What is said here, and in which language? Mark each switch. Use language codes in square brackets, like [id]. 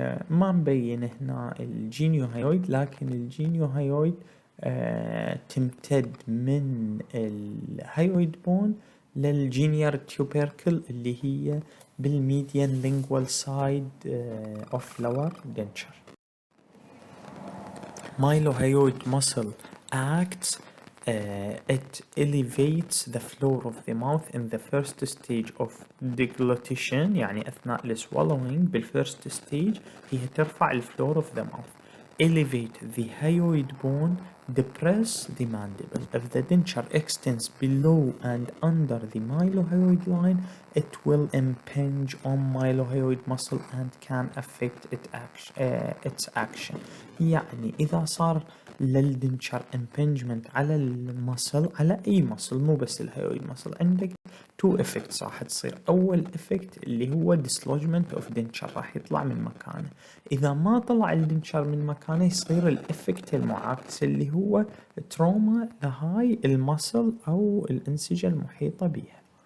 [ar] ما مبين هنا الجينيوهيويد لكن الجينيوهيويد تمتد من الهيويد بون للجينير تيوبركل اللي هي بالميديان لينجوال سايد اوف لور دنتشر. [en] Mylohyoid muscle acts, it elevates the floor of the mouth in the first stage of deglutition [ar] يعني أثناء السوالوينج. بالفيرست ستيج هي ترفع الفلور [en] of the mouth. Elevate the hyoid bone, depress the mandible. If the denture extends below and under the mylohyoid line, it will impinge on mylohyoid muscle and can affect its action. [ar] يعني إذا صار للدنشر impingement على المصل، على أي مصل مو بس الهيويد مصل، عندك تو effects راح تصير. أول effect اللي هو [en] dislodgement of denture [ar] راح يطلع من مكانه. إذا ما طلع الدنشر من مكانه يصير الإفكت المعاكس اللي هو تروما لهاي المصل أو الأنسجة المحيطة بها.